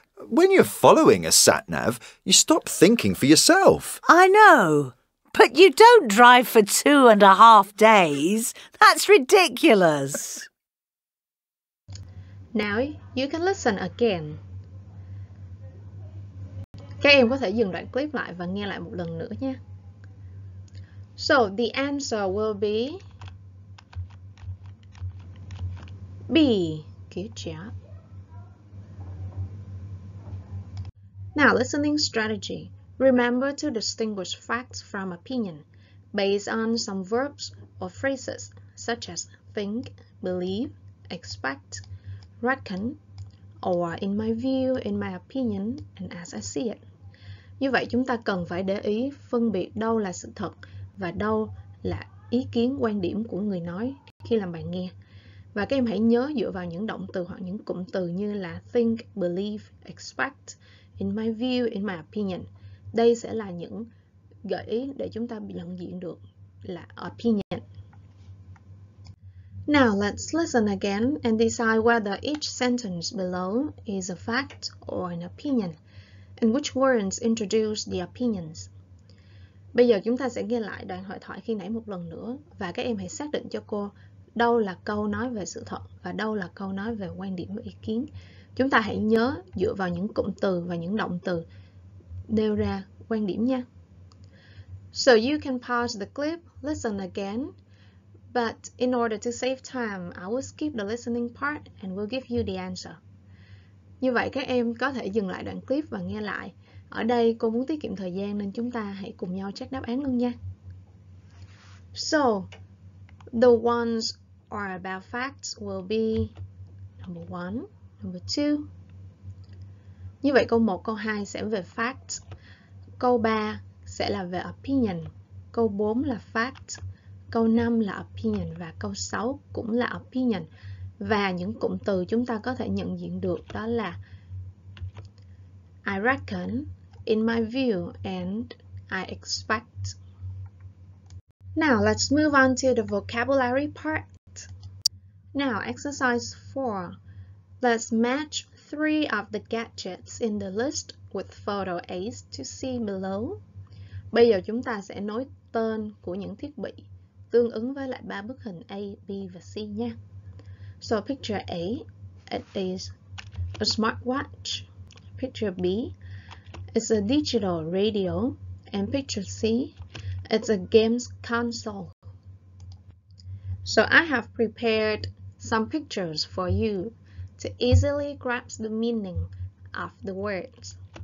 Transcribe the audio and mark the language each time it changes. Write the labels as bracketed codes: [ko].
[en] When you're following a sat-nav, you stop thinking for yourself. I know, but you don't drive for 2.5 days. That's ridiculous. Now you can listen again. [vi] Các em có thể dừng đoạn clip lại và nghe lại một lần nữa nha. [en] So the answer will be B. Good job. Now, listening strategy. Remember to distinguish facts from opinion based on some verbs or phrases such as think, believe, expect, reckon, or in my view, in my opinion, and as I see it. [vi] Như vậy chúng ta cần phải để ý phân biệt đâu là sự thật và đâu là ý kiến, quan điểm của người nói khi làm bài nghe. Và các em hãy nhớ dựa vào những động từ hoặc những cụm từ như là [en] think, believe, expect, in my view, in my opinion. [vi] Đây sẽ là những gợi ý để chúng ta nhận diện được là opinion. [en] Now let's listen again and decide whether each sentence below is a fact or an opinion, and which words introduce the opinions. [vi] Bây giờ chúng ta sẽ nghe lại đoạn hội thoại khi nãy một lần nữa và các em hãy xác định cho cô đâu là câu nói về sự thật và đâu là câu nói về quan điểm và ý kiến. Chúng ta hãy nhớ dựa vào những cụm từ và những động từ nêu ra quan điểm nha. [en] So you can pause the clip, listen again, but in order to save time, I will skip the listening part and will give you the answer. [vi] Như vậy các em có thể dừng lại đoạn clip và nghe lại. Ở đây cô muốn tiết kiệm thời gian nên chúng ta hãy cùng nhau check đáp án luôn nha. [en] So, the ones are about facts will be number 1, number 2. [vi] Như vậy câu 1, câu 2 sẽ về facts. Câu 3 sẽ là về opinion. Câu 4 là fact. Câu 5 là opinion và câu 6 cũng là opinion. Và những cụm từ chúng ta có thể nhận diện được đó là [en] I reckon, in my view, and I expect. Now let's move on to the vocabulary part. Now exercise 4. Let's match 3 of the gadgets in the list with photo A's to see below. [vi] Bây giờ chúng ta sẽ nối tên của những thiết bị tương ứng với lại 3 bức hình A, B và C nha. [en] So picture A, it is a smartwatch. Picture B, it's a digital radio. And picture C, it's a games console. So I have prepared some pictures for you to easily grasp the meaning of the words.